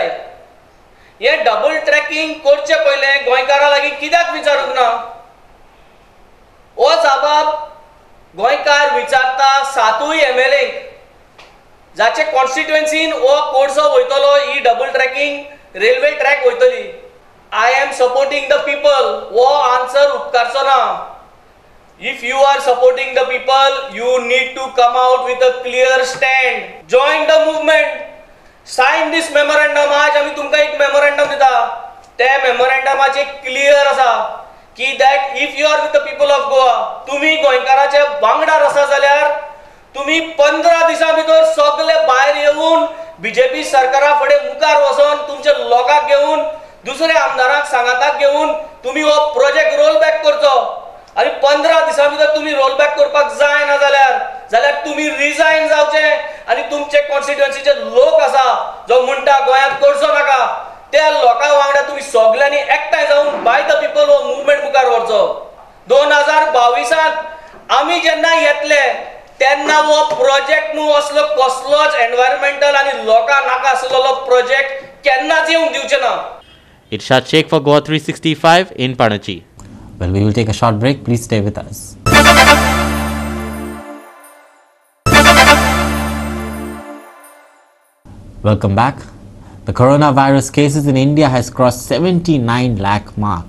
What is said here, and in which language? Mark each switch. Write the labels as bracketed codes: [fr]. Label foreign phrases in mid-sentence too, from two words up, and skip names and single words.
[kok] हे [en] double tracking [kok] करचे पयले गोंयकारां लागीं कित्याक विचारूंक ना? हो जबाब गोंयकार विचारता 7 MLA जाचे कॉन्स्टिट्युएन्सीन हो कोळसो वयतलो ही [en] double tracking railway track [kok] वयतली. [en] I am supporting the people. [kok] वो आंसर उपकारचो ना. [en] If you are supporting the people, you need to come out with a clear stand. Join the movement. Sign this memorandum. [kok] आज आमी तुमकां एक मेमोरंडम दिता. त्या मेमोरंडमाचे क्लियर आसा की [en] that if you are with the people of Goa [kok] तुम्ही गोंयकाराचे वांगडार आसा जाल्यार तुम्ही 15 दिसां भितर सगळे भायर येऊन बीजेपी सरकारा फुडें मुखार वचून तुमच्या लोकांक घेऊन दुसऱ्या आमदारांक सांगाताक घेऊन तुम्ही हो प्रोजेक्ट [en] roll back [kok] करचो आणि 15 दिसां भितर तुम्ही [en] roll back [kok] करपाक जायना जाल्यार तुम्ही रिजाइन जावचे आणि तुमचे कॉन्स्टिट्युएन्सीचे लोक आसा जो म्हणटा गोंयांत करचो नाका त्या लोकां वांगडा तुम्ही सगळ्यांनी एकठांय जावन [en] by the people [kok] हो मुवमेंट मुखार व्हरचो 2022 आमी जेन्ना येतले तेन्ना हो प्रोजेक्ट न्हू असलो कसलोच एन्व्हायरमेंटल आणि लोकां नाका आसलेलो प्रोजेक्ट केन्नाच येवंक दिवचे ना. [en] Irshad Sheikh for Goa 365 in Panaji. Well, we will take a short break. Please stay with us. Welcome back. The coronavirus cases in India has crossed 79 lakh mark.